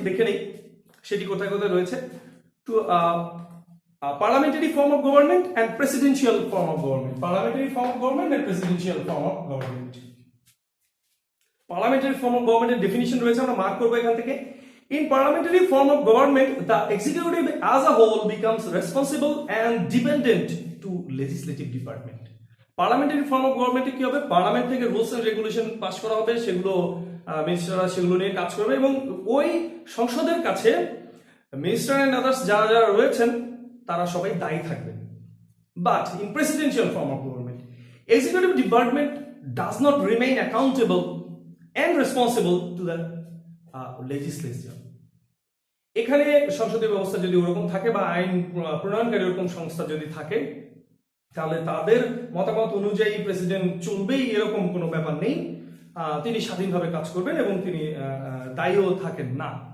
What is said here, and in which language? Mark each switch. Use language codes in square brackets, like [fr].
[bn] দেখে নেই সেটি কোথায় কোথায় রয়েছে। [en] Two parliamentary form of government and presidential form of government. Parliamentary form of government and presidential form of government. Parliamentary form of গভর্নমেন্টের definition [bn] রয়েছে, আমরা মার্ক করবো এখান থেকে। [en] In parliamentary form of government, the executive as a whole becomes responsible and dependent to legislative department. Parliamentary form of government [bn] কি হবে? Parliament থেকে rules and regulation pass করা হবে, সেগুলো মিনিস্টাররা সেগুলো নিয়ে কাজ করবে এবং ওই সংসদের কাছে মিনিস্টার এন্ড আদার্স যারা যারা রয়েছেন তারা সবাই দায়ী থাকবেন। [en] But in presidential form of government, executive department does not remain accountable and responsible to the legislature. [bn] এখানে সংসদীয় ব্যবস্থা যদি ওরকম থাকে বা আইন প্রণয়নকারী ওরকম সংস্থা যদি থাকে, তাহলে তাদের মতামত অনুযায়ী প্রেসিডেন্ট চলবেই এরকম কোনো ব্যাপার নেই। তিনি স্বাধীনভাবে কাজ করবেন এবং তিনি দায়ীও থাকেন না।